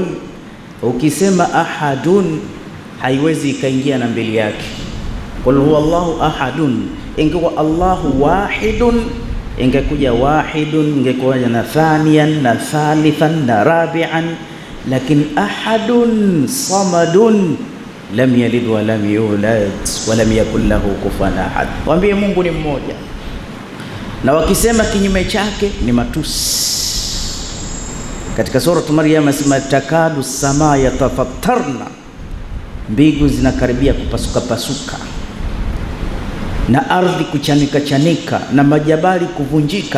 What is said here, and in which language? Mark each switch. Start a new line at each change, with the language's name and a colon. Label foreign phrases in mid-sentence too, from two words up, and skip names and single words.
Swahili: Ukisema ahadun haiwezi ikaingia na mbili yake.
Arabic: قل هو الله أحد,
Swahili: ingekuwa
Arabic: الله واحد,
Swahili: ingekuja wahidun, ingekuja na thaniyan na thalithan na rabi'an, lakini
Arabic: أحد صمد لم يلد ولم يولد ولم يكن له كفوا أحد.
Swahili: Waambie Mungu ni mmoja, na wakisema kinyume chake ni matusi. Katika sura Maryam asema
Arabic: تكاد السماء يتفطرن,
Swahili: mbingu zinakaribia kupasuka na ardhi kuchanika na majabali kuvunjika.